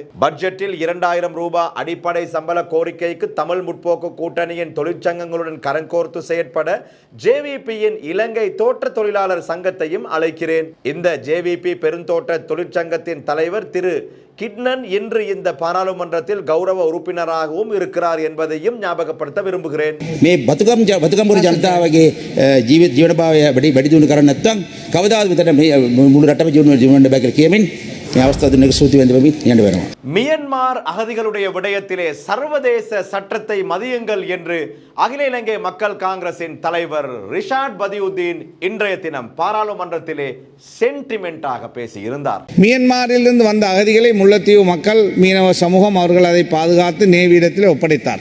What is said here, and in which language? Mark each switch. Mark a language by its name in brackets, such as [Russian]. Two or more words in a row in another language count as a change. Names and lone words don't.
[Tamil] பட்ஜெட்டில் 2000 ரூபாய் அடிப்படை சம்பள கோரிக்கைக்கு தமிழ் முற்போக்கு கூட்டணியின் தொழிற்சங்கங்களுடன் கரங்கோர்த்து செயற்பட ஜேவிபியின் இலங்கை தோட்ட தொழிலாளர் சங்கத்தையும் அழைக்கிறேன். இந்த ஜேவிபி பெருந்தோட்ட தொழிற்சங்கத்தின் தலைவர் திரு கிட்னன் இன்று இந்த பாராளுமன்றத்தில் கௌரவ உறுப்பினராகவும் இருக்கிறார் என்பதையும் ஞாபகப்படுத்த விரும்புகிறேன். [Sinhala] මේ බතුගම්පුර ජනතාවගේ ජීවනභාවය වැඩි දියුණු කරන්න නැත්නම් කවදාද මෙතන මේ මුළු රටම ජීවන බෑ කියලා කියමින් මේ අවස්ථාව දෙන්නක සූති වෙන්න වෙනවා. [Tamil] மியன்மார் அகதிகளுடைய விடயத்திலே சர்வதேச சட்டத்தை மதியுங்கள் என்று அகில இலங்கை மக்கள் காங்கிரசின் தலைவர் ரிஷாட் பதியுதீன் இன்றைய தினம் பாராளுமன்றத்திலே சென்டிமெண்டாக பேசியிருந்தார். மியன்மாரிலிருந்து வந்த அகதிகளை முல்லைத்தீவு மக்கள் மீனவ சமூகம் அவர்கள் அதை பாதுகாத்து நேவியிடத்தில் ஒப்படைத்தார்.